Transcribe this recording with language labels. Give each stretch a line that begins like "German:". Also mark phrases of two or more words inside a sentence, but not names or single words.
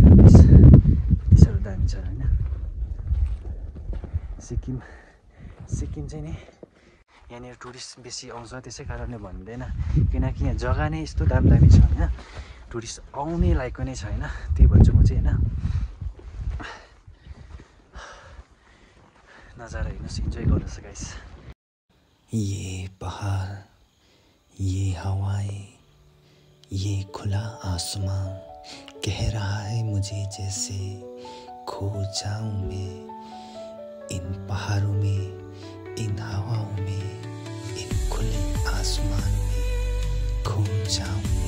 Nepali: यति साह्रो दामी छ होइन सिक्किम चाहिँ नि। यहाँनिर टुरिस्ट बेसी आउँछ, त्यसै कारणले भन्दैन, किनकि यहाँ जग्गा नै यस्तो दामी छ होइन, टुरिस्ट आउने लायकको नै छैन, त्यही भन्छु म चाहिँ होइन। नजारा हेर्नुहोस्, इन्जोय गर्नुहोस् गाइस।
Hindi: ये पहाड़, ये हवाएं, ये खुला आसमां कह रहा है मुझे जैसे खो जाऊं मैं इन पहाड़ों में, इन हवाओं में, इन खुले आसमान में खो जाऊं मैं।